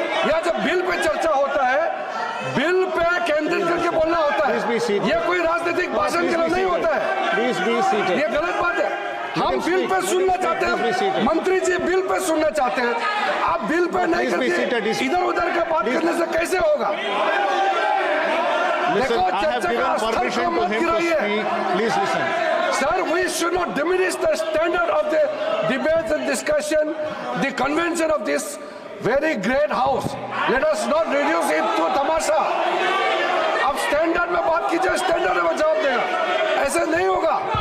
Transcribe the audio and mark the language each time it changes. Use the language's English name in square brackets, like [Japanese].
[Hindi] या जब bill pay चर्चा होता है, बिल पे केंद्रित करके बोलना होता है, ये कोई राजनीतिक भाषण के लिए नहीं होता है। ये गलत बात है। हम बिल पे सुनना चाहते हैं, मंत्री जी बिल पे सुनना चाहते हैं, आप बिल पे नहीं करते, इधर उधर का बात करने से कैसे होगा? [English] Listen, I have given permission to him to speak. Please listen. Sir, we should not diminish the standard of the debates and discussion, the convention of this very great house. Let us not reduce it to tamasha. [Hindi] अब standard में बात कीजिए, standard में जवाब देगा, ऐसे नहीं होगा।